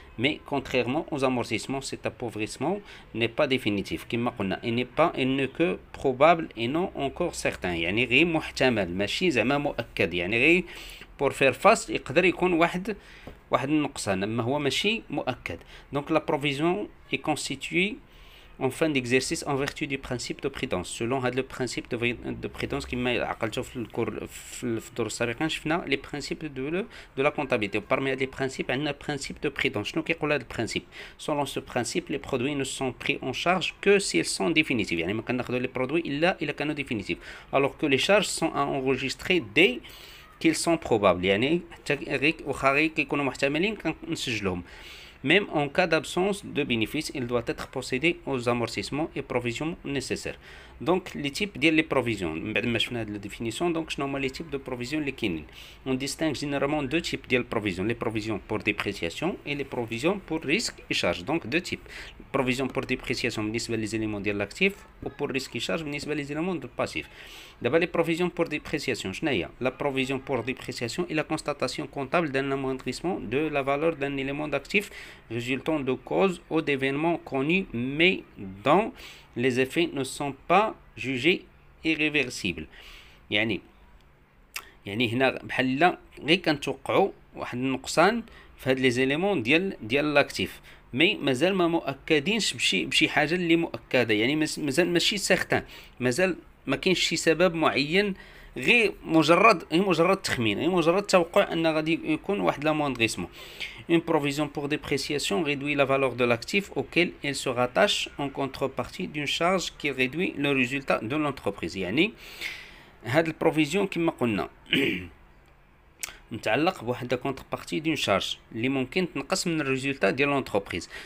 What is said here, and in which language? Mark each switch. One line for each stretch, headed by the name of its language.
French: Mais contrairement aux amortissements, cet appauvrissement n'est pas définitif.
Arabic: كما قلنا
French: il n'est que probable et non encore certain.
Arabic: يعني غير محتمل ماشي زعما مؤكد، يعني غير
French: pour faire face
Arabic: يقدر يكون واحد النقصان، اما هو ماشي مؤكد.
French: la provision est constituée en fin d'exercice en vertu du principe de prudence. Selon le principe de prudence
Arabic: كما عقلتو في الدروس السابقين شفنا
French: les principes de la comptabilité. Parmi les principes عندنا le principe de prudence.
Arabic: شنو كيقول هذا البرانسيب؟
French: Selon ce principe, les produits ne sont pris en charge que s'ils sont définitifs.
Arabic: يعني ما كناخذوا les produits إلا كانوا définitifs.
French: Alors que les charges sont à enregistrer dès qu'ils sont probables.
Arabic: يعني حتى واخا غير كيكونوا محتملين كنسجلوهم.
French: Même en cas d'absence de bénéfice, il doit être procédé aux amortissements et provisions nécessaires. Les types de provisions.
Arabic: بعد ما شفنا la définition, شنو هما
French: les types de provisions
Arabic: اللي كاينين.
French: On distingue généralement deux types de provisions, les provisions pour dépréciation et les provisions pour risque et charge. Donc deux types. Provisions pour dépréciation بالنسبة les éléments de l'actif ou pour risque et charge بالنسبة les éléments de passif. D'abord les provisions pour dépréciation.
Arabic: شنو هي؟
French: La provision pour dépréciation est la constatation comptable d'un amoindrissement de la valeur d'un élément d'actif résultant de causes ou d'événements connus mais dont les effets ne sont pas jugés irréversibles.
Arabic: يعني هنا بحال غير كنتوقعوا واحد النقصان في هاد لي زيليمون ديال لاكتيف، مي مازال ما مؤكدينش بشي حاجه اللي مؤكده، يعني مازال ماشي سيغتان، مازال ما كاينش شي سبب معين، غير مجرد تخمين، غير مجرد توقع ان غادي يكون واحد لاموندريسمون.
French: Une provision pour dépréciation réduit la valeur de l'actif auquel elle se rattache en contrepartie d'une charge qui réduit le résultat de l'entreprise.
Arabic: يعني هاد البروفيزيون كما قلنا متعلق بواحد كونتربارتي دون شارج اللي ممكن تنقص من الريزولتا ديال لونتربريز.